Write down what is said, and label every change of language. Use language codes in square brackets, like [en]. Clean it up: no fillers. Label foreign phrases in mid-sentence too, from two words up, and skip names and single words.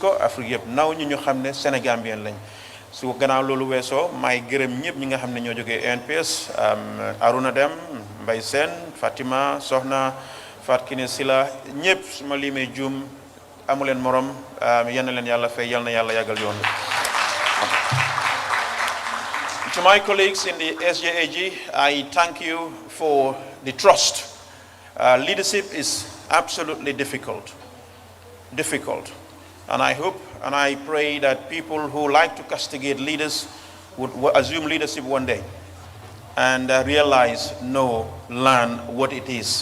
[wo] ko Afrique yëpp naw ñu xam ne Sénégambien lañ su gannaaw loolu weesoo may gërëm ñëpp ñi nga xam ne ñoo jógee ANPS Aruna Dem Mbay Sène Fatima Soxna Fat Kine Sila ñëpp su ma limee juum amuleen morom yal na leen yàlla fay yal na yàlla yàggal yoon [en] To my colleagues in the SJAG, I thank you for the trust. Leadership is absolutely difficult. And I hope and I pray that people who like to castigate leaders would assume leadership one day and realize, learn what it is.